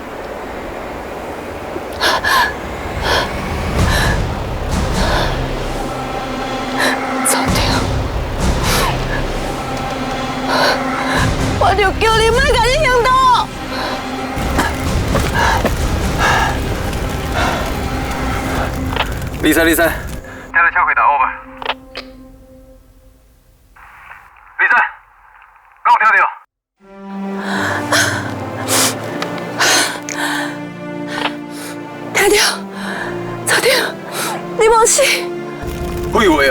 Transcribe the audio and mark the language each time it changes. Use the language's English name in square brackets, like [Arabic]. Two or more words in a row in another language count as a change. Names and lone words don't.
[Min Nan Chinese] 组长，我就叫你莫甲你行动。李三，听得敲回答 over。李三，敢有听到？听到，组长，你无死。废话啊！